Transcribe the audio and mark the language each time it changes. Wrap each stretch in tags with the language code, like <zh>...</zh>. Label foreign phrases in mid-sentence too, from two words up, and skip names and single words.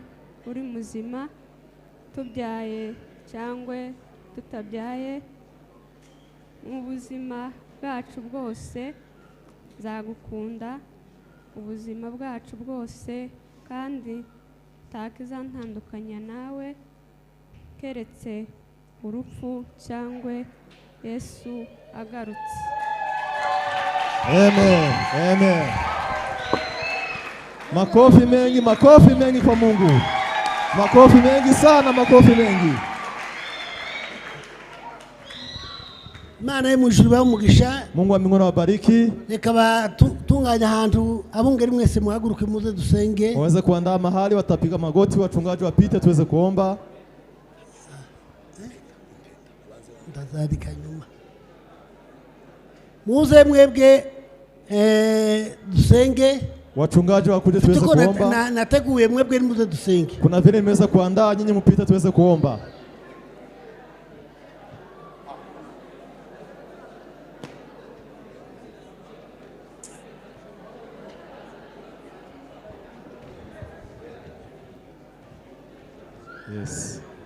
<rw>uri muzima tubyaye cyangwa tutabyaye mu buzima bwacu bwose nzagukunda ubuzima bwacu bwose kandi ntakizantandukanya nawe keretse urupfu cyangwa Yesu agarutse.</rw> <sw>Amen. Amen. Makofi mengi kwa Mungu. Makofi mengi sana, makofi mengi.</sw> <rw>Mana mu ijuru bamugisha.</rw> <sw>Mungu wa mbinguni awabariki.</sw> <rw>Reka batunganya ahantu abungeri mwese muhaguruke muze dusenge.</rw> <sw>Waweze kuandaa mahali watapiga magoti wachungaji wapite tuweze kuomba.</sw> <rw>Ndazadika nyuma. Muze mwebwe dusenge.</rw> <sw>Wachungaji wakuje tuweze kuomba.</sw> <rw>Nateguye mwebwe muze dusenge.</rw> <sw>Kuna vile nimeweza kuandaa nyinyi mpite tuweze kuomba. Yes.</sw>